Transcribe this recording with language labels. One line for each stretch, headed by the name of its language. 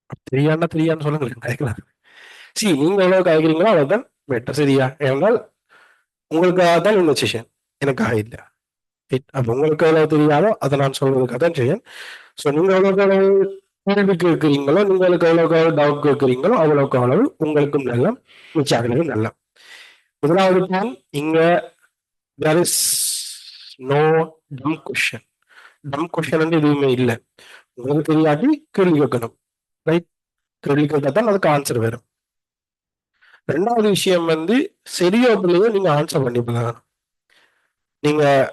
Tamil: தெரியான்னு சொல்லுங்க, கதைக்கலாம். சரி, நீங்க எவ்வளவு கதைக்கிறீங்களோ அவ்வளவுதான் பெட்டர். சரியா? ஏனால் உங்களுக்காக தான் இந்த செஷன், எனக்காக இல்லை. அப்ப உங்களுக்கு எவ்வளவு தெரியாதோ அதை நான் சொல்றதுக்காக தான் செய்யேன். ஸோ நீங்க எவ்வளவுக்கு எவ்வளவு கேள்வி கேட்கிறீங்களோ, நீங்களுக்கு எவ்வளவுக்கு எவ்வளவு டவுட் கேட்கிறீங்களோ அவ்வளவுக்கு அவ்வளவு உங்களுக்கும் நல்ல, மிச்சாக்களுக்கும் நல்ல. முதலாவது பாயிண்ட் இங்க
English: there is no dumb question.
Tamil: dumb question வந்து எதுவுமே இல்லை. உங்களுக்கு தெரியாட்டி கேள்வி கேட்கணும், ரைட்? கேள்வி கேட்டா தான் அதுக்கு ஆன்சர் வரும். ரெண்டாவது விஷயம் வந்து சரியோ பிள்ளையோ நீங்க ஆன்சர் பண்ணிக்கலாம். நீங்க